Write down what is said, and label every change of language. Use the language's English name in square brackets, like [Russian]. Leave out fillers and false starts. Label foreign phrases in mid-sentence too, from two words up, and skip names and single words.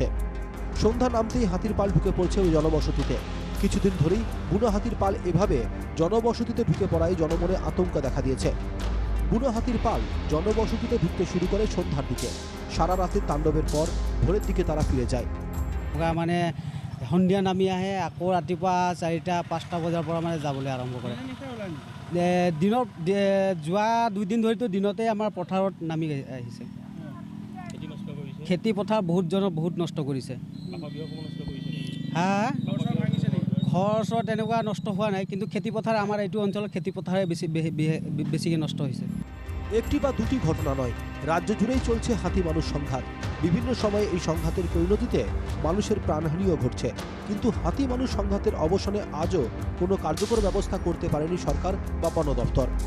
[Bangla] সন্ধ্যা নামতেই হাতির পাল ঢুকে পড়ছে ওই জনবসতিতে। কিছুদিন ধরেই বুনো হাতির পাল এভাবে জনবসতিতে ঢুকে পড়ায় জনমনে আতঙ্ক দেখা দিয়েছে। বুনো হাতির পাল জনবসতিতে ঢুকতে শুরু করে সন্ধ্যার দিকে। সারা রাতের তাণ্ডবের পর ভোরের দিকে তারা ফিরে যায়। [Assamese] সন্ধিয়া নামি আহে, আকৌ ৰাতিপুৱা 4টা 5টা বজাৰ পৰা যাবলৈ আৰম্ভ কৰে। দিনত যোৱা 2 দিন ধৰিতো দিনতে আমাৰ পথাৰত নামি আহিছে। খেতি পথাৰ বহুত নষ্ট কৰিছে। ঘৰ চৰ তেনেকুৱা নষ্ট হোৱা নাই, কিন্তু খেতি পথাৰ আমাৰ এইটো অঞ্চলত খেতি পথাৰে বেছিকৈ নষ্ট হৈছে। [Bangla] একটি বা দুটি ঘটনা নয়, রাজ্য জুড়েই চলছে হাতি মানুষ সংঘাত। বিভিন্ন সময়ে এই সংঘাতের পরিণতিতে মানুষের প্রাণহানিও ঘটছে। কিন্তু হাতি মানুষ সংঘাতের অবসানে আজও কোনো কার্যকর ব্যবস্থা করতে পারেনি সরকার বা বন দপ্তর।